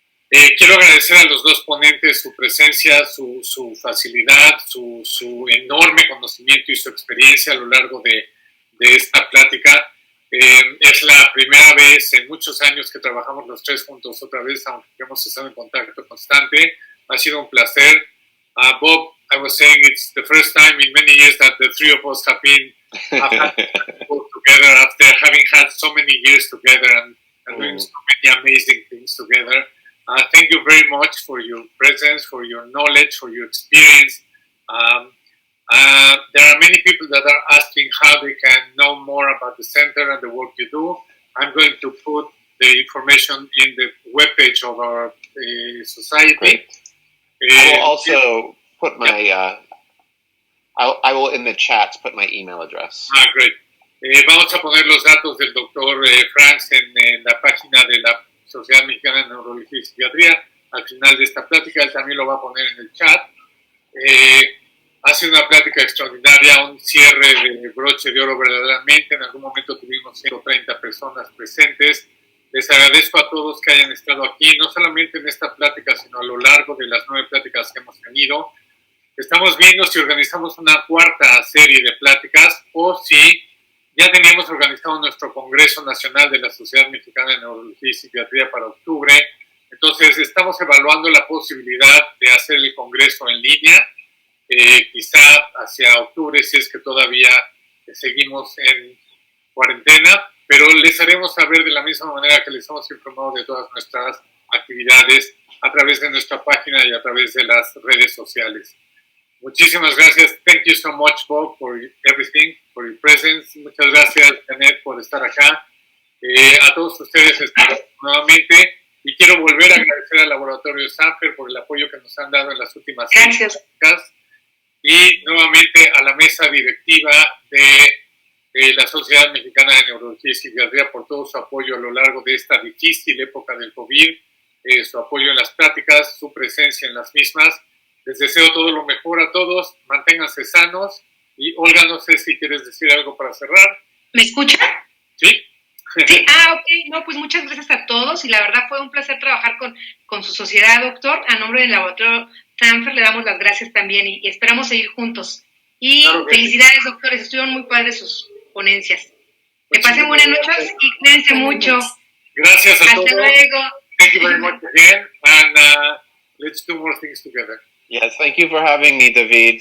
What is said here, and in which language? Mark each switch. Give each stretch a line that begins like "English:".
Spanish: Quiero agradecer a los dos ponentes su presencia, su facilidad, su enorme conocimiento y su experiencia a lo largo de esta plática. Es la primera vez en muchos años que trabajamos los tres juntos otra vez, aunque hemos estado en contacto constante. Ha sido un placer.
English: Bob, I was saying it's the first time in many years that the three of us have been together after having had so many years together and doing so many amazing things together. Thank you very much for your presence, for your knowledge, for your experience. There are many people that are asking how they can know more about the center and the work you do. I'm going to put the information in the webpage of our society. I will also put my, I will in the chat put my email address. Great.
Spanish: Vamos a poner los datos del doctor Franks en la página de la Sociedad Mexicana de Neurología y Psiquiatría. Al final de esta plática, él también lo va a poner en el chat. Ha sido una plática extraordinaria, un cierre de broche de oro verdaderamente. En algún momento tuvimos 130 personas presentes. Les agradezco a todos que hayan estado aquí, no solamente en esta plática, sino a lo largo de las 9 pláticas que hemos tenido. Estamos viendo si organizamos una cuarta serie de pláticas o si ya teníamos organizado nuestro Congreso Nacional de la Sociedad Mexicana de Neurología y Psiquiatría para octubre. Entonces, estamos evaluando la posibilidad de hacer el Congreso en línea, quizá hacia octubre, si es que todavía seguimos en cuarentena, pero les haremos saber de la misma manera que les hemos informado de todas nuestras actividades a través de nuestra página y a través de las redes sociales. Muchísimas gracias. Thank you so much, Bob, for everything, for your presence. Muchas gracias, Janet, por estar acá. A todos ustedes nuevamente. Y quiero volver a agradecer al Laboratorio Sanfer por el apoyo que nos han dado en las últimas semanas. Y nuevamente a la mesa directiva de la Sociedad Mexicana de Neurología y Psiquiatría por todo su apoyo a lo largo de esta difícil época del COVID, su apoyo en las pláticas, su presencia en las mismas. Les deseo todo lo mejor a todos, manténganse sanos. Y Olga, no sé si quieres decir algo para cerrar. ¿Me escucha? Sí. Sí, ok, no, pues muchas gracias a todos y la verdad fue un placer trabajar con su sociedad, doctor. A nombre del Laboratorio Sanfer le damos las gracias también y esperamos seguir juntos. Y claro felicidades, doctores, estuvieron muy padres sus ponencias. Que pasen buenas noches y cuídense mucho. Gracias a todos. Hasta luego.
English: Thank you very much again, and let's do more things together. Yes, thank you for having me, David.